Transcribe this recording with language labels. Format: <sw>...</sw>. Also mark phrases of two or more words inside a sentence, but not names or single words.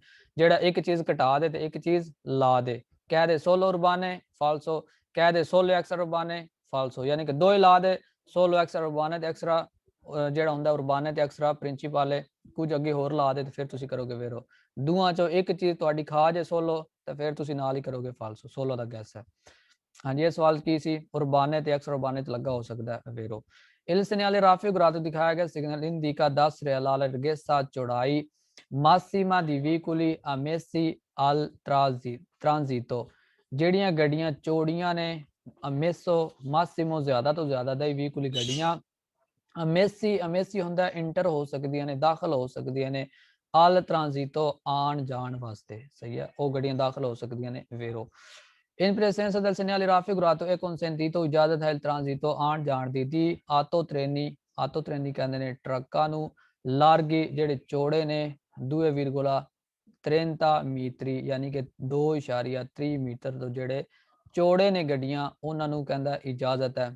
<pa>ਜਿਹੜਾ ਇੱਕ ਚੀਜ਼ ਘਟਾ ਦੇ ਤੇ ਇੱਕ ਚੀਜ਼ ਲਾ ਦੇ, ਕਹਿ ਦੇ</pa> <it>solo urbane</it> <pa>ਫਾਲਸੋ, ਕਹਿ ਦੇ</pa> <it>solo extra urbane</it> <pa>ਫਾਲਸੋ, ਯਾਨੀ ਕਿ ਦੋ ਹੀ ਲਾ ਦੇ,</pa> <it>solo extra urbane</it> <pa>ਤੇ ਐਕਸਟਰਾ ਜਿਹੜਾ ਹੁੰਦਾ ਉਰਬਾਨੇ ਤੇ ਐਕਸਟਰਾ ਪ੍ਰਿੰਸੀਪਲ ਕੁਝ ਅੱਗੇ ਹੋਰ ਲਾ ਦੇ ਤੇ ਫਿਰ ਤੁਸੀਂ ਕਰੋਗੇ ਵੇਰੋ। ਦੋਵਾਂ ਚੋਂ ਇੱਕ ਚੀਜ਼ ਤੁਹਾਡੀ ਖਾ ਜੇ ਸੋਲੋ ਤਾਂ ਫਿਰ ਤੁਸੀਂ ਨਾਲ ਹੀ ਕਰੋਗੇ ਫਾਲਸੋ। ਸੋਲੋ ਦਾ ਗੈਸ ਹੈ। ਹਾਂਜੀ ਇਹ ਸਵਾਲ ਕੀ ਸੀ? ਉਰਬਾਨੇ ਤੇ</pa> <it>extra urbane</it> <pa>ਤੇ ਲੱਗਾ ਹੋ ਸਕਦਾ ਹੈ ਵੇਰੋ।</pa> <it>il segnale raffigurato</it> <pa>ਦਿਖਾਇਆ ਗਿਆ ਸਿਗਨਲ indica ਦੱਸ ਰਿਹਾ</pa> <it>la larghezza</it> <pa>ਚੌੜਾਈ</pa> <it>massima di veicoli ammessi al transito।</it> <pa>ਜਿਹੜੀਆਂ ਗੱਡੀਆਂ ਚੌੜੀਆਂ ਨੇ</pa> <it>ammesso massimo</it> <pa>ਜ਼ਿਆਦਾ ਤੋਂ ਜ਼ਿਆਦਾ ਦਾ ਵੀਕੁਲੀ ਗੱਡੀਆਂ, ਅਮੇਸੀ ਹੁੰਦਾ ਇੰਟਰ ਹੋ ਸਕਦੀਆਂ ਨੇ, ਦਾਖਲ ਹੋ ਸਕਦੀਆਂ ਨੇ,</pa> <it>al transito</it> <pa>ਆਣ ਜਾਣ ਵਾਸਤੇ। ਸਹੀ ਹੈ, ਉਹ ਗੱਡੀਆਂ ਦਾਖਲ ਹੋ ਸਕਦੀਆਂ ਨੇ ਵੇਰੋ।</pa> <it>in presenza del segnale raffigurato è consentito</it> <pa>ਇਜਾਜ਼ਤ ਹੈ ਟ੍ਰਾਂਜ਼ਿਟੋ ਆਣ ਜਾਣ ਦੀ ਆਟੋ ਟ੍ਰੇਨੀ ਕਹਿੰਦੇ ਨੇ ਟਰੱਕਾਂ ਨੂੰ, ਲਾਰਗੀ ਜਿਹੜੇ ਚੌੜੇ ਨੇ 2,30 ਮੀਟਰੀ ਯਾਨੀ ਕਿ 2.3 ਮੀਟਰ ਤੋਂ ਜਿਹੜੇ ਚੌੜੇ ਨੇ ਗੱਡੀਆਂ ਉਹਨਾਂ ਨੂੰ ਕਹਿੰਦਾ ਇਜਾਜ਼ਤ ਹੈ।</pa>